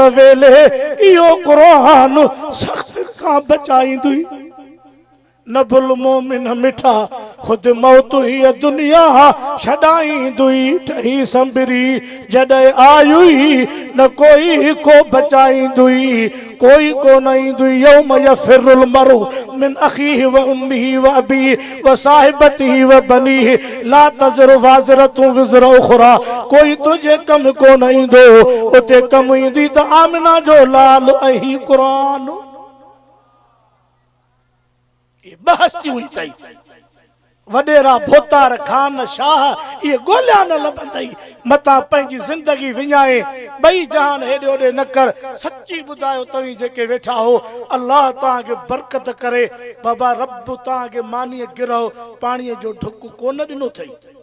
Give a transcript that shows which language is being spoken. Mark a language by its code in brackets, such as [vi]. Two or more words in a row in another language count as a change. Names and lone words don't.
[sd] वेले इहो क़ुरान सख़्त खां बचाईंदुई नबुल मोमिन मिठा खुद मौत ही दुनिया छॾाईंदुई ठही संभरी जॾहिं आयुई न कोई को बचाईंदुई कोई को न ईंदुई [ar] يوم يفر المرء من أخيه و أمه و أبيه و صاحبته و بنيه لا تزر وازرة وزر أخرى [sd] कोई तुझे कम को न ईंदो उते कम ईंदी त आमिना जो लाल ऐं क़ुरान बहस हुई तई वडेरा भोतार खान शाह ये गोलिया न लभंदई मता पंहिंजी जिंदगी विञाए बई जहान हेॾे होॾे न कर सच्ची ॿुधायो तव्हीं जेके वेठा हो अल्लाह तव्हांखे बरकत करे बाबा रब तव्हांखे मानीअ गिरहो पाणीअ जो ढुक कोन ॾिनो अथई